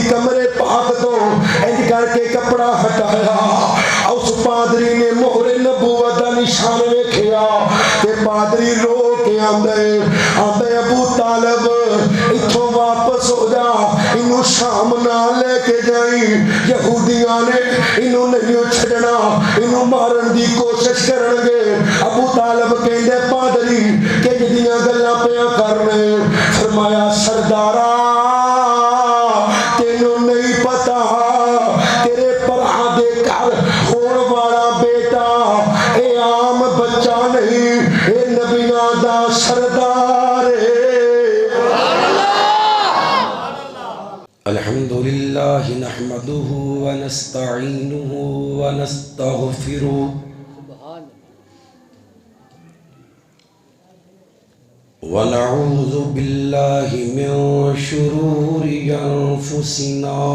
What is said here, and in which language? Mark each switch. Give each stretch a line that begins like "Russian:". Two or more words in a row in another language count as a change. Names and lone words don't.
Punjabi: کمرے پاک تو انج کرکے کپڑا ہٹایا اس پادری نے مہرِ نبوت دا نشان ویکھیا تے پادری رو کے آندے ابو طالب ایتھوں واپس ہو جا اینوں شام نہ لے کے جائیں یہودیاں نے اینوں نہیں چھڈنا اینوں مارن دی کوشش کرن گے ابو طالب کہندے پادری کی جیدیاں گلاں پیا کرنے فرمایا سردارا تینوں نہیں پتا تیرے بھرا دے گھر ہون والا بیٹا اے عام بچہ نہیں اے نبیاں دا سردار ہے
Arabic: الحمد لله نحمده و نستعينه و نستغفره و نعوذ بالله من شرور أنفسنا